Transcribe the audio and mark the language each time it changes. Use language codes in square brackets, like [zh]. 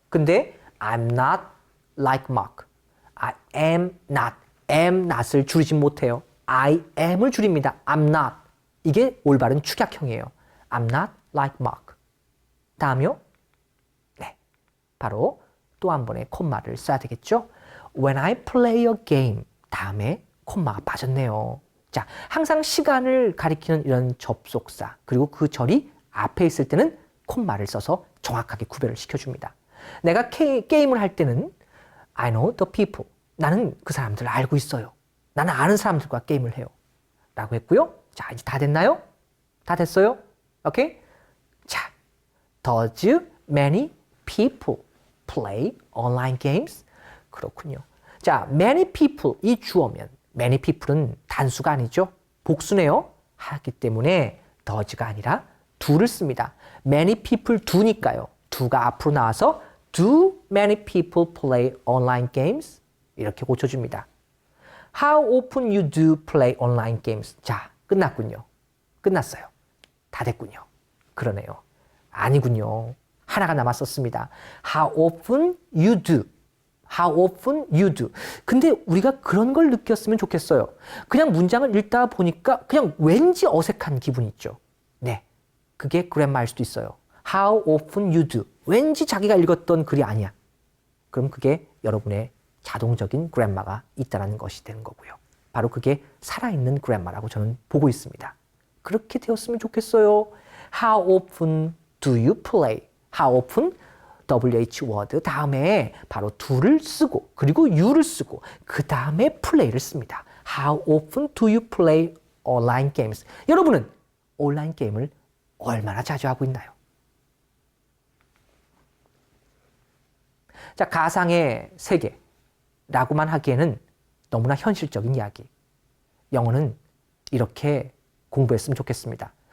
[en] 근데 I'm not like Mark. I am not. [ko] am not을 줄이지 못해요. [en] I am을 [ko] 줄입니다. [en] I'm not. [ko] 이게 올바른 축약형이에요. [en] I'm not like Mark. [ko] 다음이요. 네, 바로 또 한 번의 콤마를 써야 되겠죠. [en] When I play a game. [ko] 다음에 콤마가 빠졌네요. 자, 항상 시간을 가리키는 이런 접속사 그리고 그 절이 앞에 있을 때는 콤마를 써서 정확하게 구별을 시켜줍니다. 내가 게임을 할 때는 [en] I know the people. [ko] 나는 그 사람들을 알고 있어요. 나는 아는 사람들과 게임을 해요. 라고 했고요. 자, 이제 다 됐나요? 다 됐어요? 오케이? [en] 자, does many people play online games? [ko] 그렇군요. 자, many people 이 주어면 many people은 단수가 아니죠. 복수네요. 하기 때문에 does가 아니라 do를 씁니다. [en] many people do니까요. do가 [ko] 앞으로 나와서 [en] do many people play online games? [ko] 이렇게 고쳐줍니다. [en] How often you do play online games? [ko] 자, 끝났군요. 끝났어요. 다 됐군요. 그러네요. 아니군요. 하나가 남았었습니다. [en] How often you do? How often you do? [ko] 근데 우리가 그런 걸 느꼈으면 좋겠어요. 그냥 문장을 읽다 보니까 그냥 왠지 어색한 기분이 있죠. 네, 그게 그랜마일 수도 있어요. [en] How often you do? [ko] 왠지 자기가 읽었던 글이 아니야. 그럼 그게 여러분의 자동적인 그랜마가 있다는 것이 되는 거고요. 바로 그게 살아있는 그랜마라고 저는 보고 있습니다. 그렇게 되었으면 좋겠어요. [en] How often do you play? How often? [ko] WH word 다음에 바로 do를 쓰고 그리고 you를 쓰고 그 다음에 play를 씁니다. [en] How often do you play online games? [ko] 여러분은 온라인 게임을 얼마나 자주 하고 있나요? 자, 가상의 세계라고만 하기에는 너무나 현실적인 이야기. 영어는 이렇게 공부했으면 좋겠습니다.